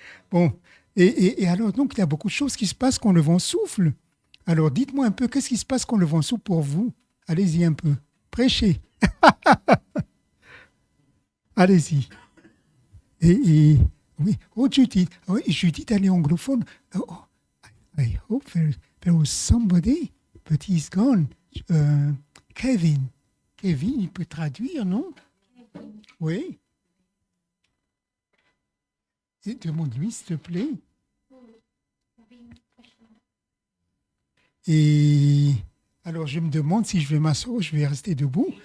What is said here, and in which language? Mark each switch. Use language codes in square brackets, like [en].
[fr] Bon, et alors, donc, il y a beaucoup de choses qui se passent quand le vent souffle. Alors, dites-moi un peu, qu'est-ce qui se passe quand le vent souffle pour vous? Allez-y un peu. Prêchez. Allez-y. Oui, oh Judith, oh, Judith, elle est anglophone. [en] Oh, I hope there was somebody, but he's gone. [fr] Kevin. Kevin, il peut traduire, non? Oui. Demande-lui, s'il te plaît. Et alors, je me demande si je vais m'asseoir ou je vais rester debout.